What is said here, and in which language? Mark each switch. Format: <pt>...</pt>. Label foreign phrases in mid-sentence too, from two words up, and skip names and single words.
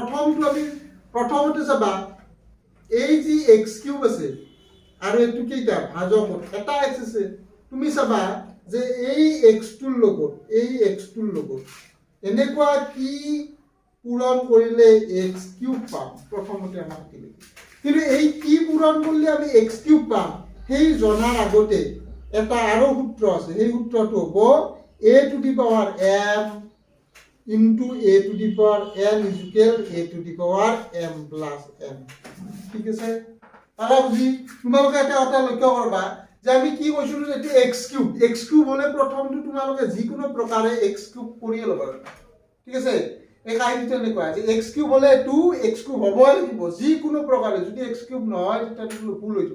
<as>প্ৰথমতে চাবা, এই যি</as> <en>x cube</en> <as>আছে আৰু এইটো কেইটা ভাজক এটা এক্স আছে, তুমি চাবা যে এই এক্সটোৰ লগত এনেকুৱা কি পূৰণ কৰিলে</as> <en>x cube</en> <as>পাম। প্ৰথমতে আমাক কি লাগে, কিন্তু এই কি পূৰণ কৰিলে আমি</as> <en>x cube</en> <as>পাম সেই জনাৰ আগতে এটা আৰু সূত্ৰ আছে। সেই সূত্ৰটো হ'ব</as> <en>a to the power m into a to the power n is equal a to the power m plus n।</en> <as>ঠিক আছে, তারা বুজি তোমালোকে এটা কথা লক্ষ্য কৰবা যে আমি কি কৈছিলো, যে</as> <en>x cube</en> <as>হলে প্ৰথমটো তোমালোকে যিকোনো প্ৰকাৰে</as> <en>x cube</en> <as>কৰিয়ে ল'ব লাগিব। ঠিক আছে, এই কাহিনীটো এনেকুৱা যে</as> <en>x cube</en> <as>হলে এইটো</as> <en>x cube</en> <as>হ'বই লাগিব যিকোনো প্ৰকাৰে। যদি</as> <en>x cube</en> <as>নহয় তেতিয়া ভুল হৈ যাব।</as>